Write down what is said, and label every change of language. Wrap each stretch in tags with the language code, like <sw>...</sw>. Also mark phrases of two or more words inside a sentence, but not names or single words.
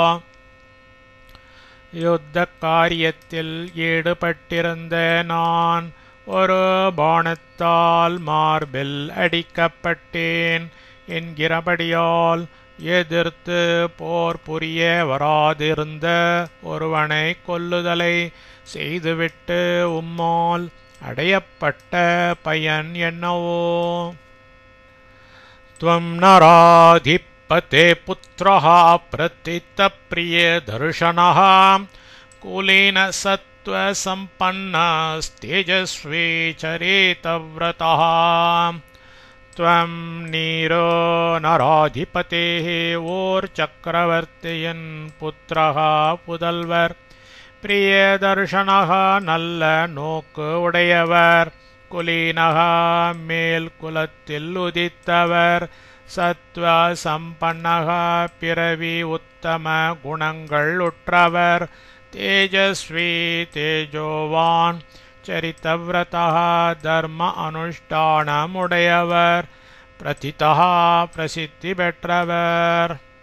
<ta>யுத்த காரியத்தில் ஈடுபட்டிருந்த நான் ஒரு பாணத்தால் மார்பில் அடிக்கப்பட்டேன் என்கிறபடியால் எதிர்த்து போர் புரிய வராதிருந்த ஒருவனை கொல்லுதலை செய்துவிட்டு உம்மால் அடையப்பட்ட பயன் என்னவோ.</ta> <sa>त्वं नराधिपते पुत्रः प्रतितप्रिय दर्शनः कुलीन सत्त्वसम्पन्नस्तेजस्वी चरितव्रतः. त्वं नीरो नराधिपतेः</sa> <ta>ஓர்சக்கரவர்த்தியின் புத்திரः புதல்வர் பிரியதர்ஷனः நல்ல நோக்கு உடையவர் குலீனக மேல் குலத்தில் உதித்தவர்</ta> <sa>सत्त्व सम्पन्नः</sa> <ta>பிறவி உத்தம குணங்கள் உற்றவர் தேஜஸ்வி தேஜோவான் சரிதவ்ரதா தர்ம அனுஷ்டானமுடையவர் பிரதிதா பிரசித்தி பெற்றவர்.</ta>